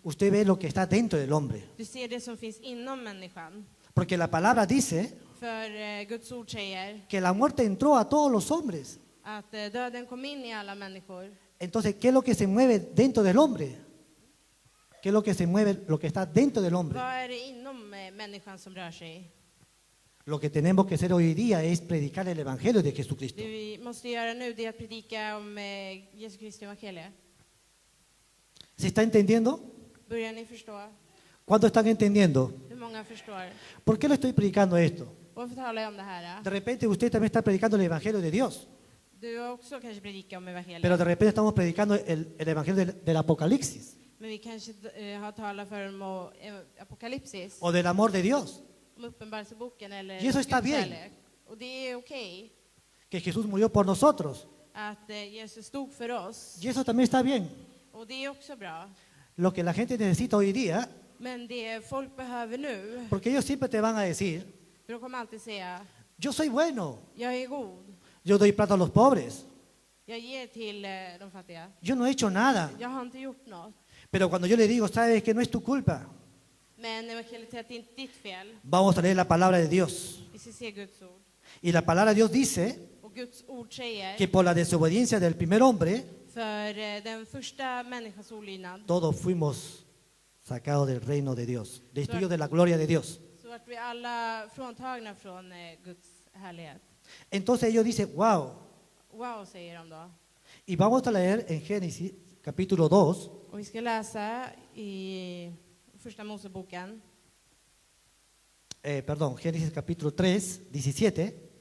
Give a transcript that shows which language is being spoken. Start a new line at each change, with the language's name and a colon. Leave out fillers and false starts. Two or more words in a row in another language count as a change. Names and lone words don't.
Spanish: Usted ve lo que está dentro del hombre.
Swedish: Du ser det som finns inom människan.
Spanish: Porque la palabra dice
Swedish: För Guds ord säger
Spanish: que la muerte entró a todos los hombres.
Swedish: att döden kom in i alla människor.
Spanish: Entonces, ¿qué es lo que se mueve dentro del hombre? ¿Qué es lo que se mueve, lo que está dentro del hombre?
Swedish: Vad är det inom människan som rör sig?
Spanish: Lo que tenemos que hacer hoy día es predicar el Evangelio de Jesucristo.
Swedish: Det vi måste göra nu det är att predika om Jesu Kristi evangelie.
Spanish: ¿Se está entendiendo?
Swedish: Börjar ni förstå?
Spanish: ¿Cuántos están entendiendo?
Swedish: Hur många förstår?
Spanish: ¿Por qué lo estoy predicando esto?
Swedish: Varför talar jag om det här?
Spanish: De repente usted también está predicando el Evangelio de Dios,
Swedish: Du har också kanske predikat om evangeliet.
Spanish: pero de repente estamos predicando el Evangelio del Apocalipsis
Swedish: Men vi kanske har talat för om apokalypsis,
Spanish: o del amor de Dios,
Swedish: om uppenbarelseboken eller
Spanish: Y eso está
Swedish: Guds
Spanish: bien.
Swedish: kärlek. Och det är okej
Spanish: que Jesús murió por nosotros.
Swedish: att Jesus stod för oss.
Spanish: Y eso también está bien.
Swedish: Och det är också bra.
Spanish: Lo que la gente necesita hoy día,
Swedish: Men det folk behöver nu,
Spanish: porque ellos siempre te van a decir,
Swedish: för de kommer alltid säga,
Spanish: yo soy bueno,
Swedish: jag är god.
Spanish: yo doy plata a los pobres,
Swedish: Jag ger till de fattiga.
Spanish: yo no he hecho nada.
Swedish: Jag har inte gjort något.
Spanish: Pero cuando yo le digo, sabes que no es tu culpa,
Swedish: Men evangeliet säger att det inte är ditt fel.
Spanish: vamos a leer la palabra de Dios.
Swedish: Vi ska se Guds ord.
Spanish: Y la palabra de Dios dice
Swedish: Och Guds ord säger,
Spanish: que por la desobediencia del primer hombre,
Swedish: för den första människans olydnad,
Spanish: todos fuimos sacados del reino de Dios, destruidos de la gloria de Dios.
Swedish: så att vi alla fråntagna från Guds härlighet.
Spanish: Entonces ellos dicen, wow.
Swedish: Wow, säger de då.
Spanish: Y vamos a leer en Génesis capítulo 2,
Swedish: Och vi ska läsa i första Moseboken,
Spanish: Génesis capítulo 3, 17.